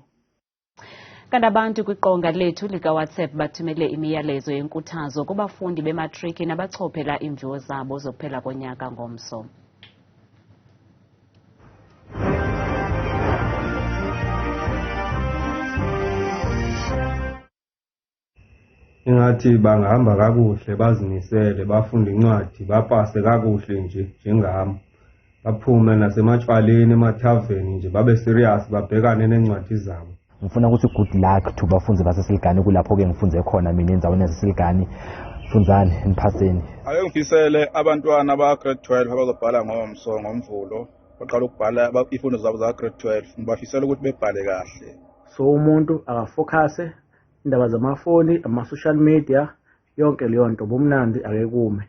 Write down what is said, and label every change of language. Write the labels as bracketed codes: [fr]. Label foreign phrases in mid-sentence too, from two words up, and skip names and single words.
[xh] Kanti abantu kwiqonga lethu lika-WhatsApp bathumele imiyalezo yenkuthazo kubafundi bematriki nabachophela iimviwo zabo zokuphela konyaka ngomso. [zu] Ingathi bangahamba kakuhle bazimisele bafunde incwadi bapase kakuhle nje njengami. Baphume nasematshwaleni emathaveni nje babe serious babhekane nencwadi zabo. Ngifuna ukuthi [en] good luck to [zu] bafunzi baseSiligani kulapho ke ngifunze khona mina endaweni yaseSiligani. Funzani niphaseni. Ake ngifisele abantwana ba grade 12 abazobhala ngomso ngomvulo baqala ukubhala izifundo zabo za grade 12 ngibafisela ukuthi bebhale kahle. So umuntu akafocuse indaba zamafoni, ama-social media, yonke leyo nto bomnandi akekume.